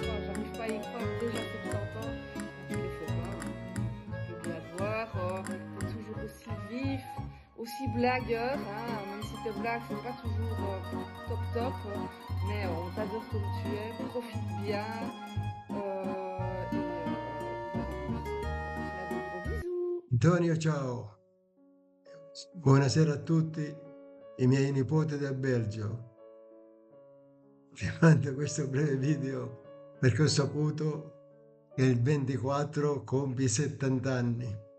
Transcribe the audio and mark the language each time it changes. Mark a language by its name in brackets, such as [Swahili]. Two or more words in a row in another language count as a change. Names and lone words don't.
[French] Moi j'arrive pas à y croire, déjà 70 ans, tu les fais pas. aussi vif, aussi blagueur, hein, même si tes blagues sont pas toujours top, mais on t'adore comme tu es, profite bien. [Italian] Antonio, ciao. Buonasera a tutti i miei nipoti del Belgio. Vi mando questo breve video perché ho saputo che il 24 compie 70 anni.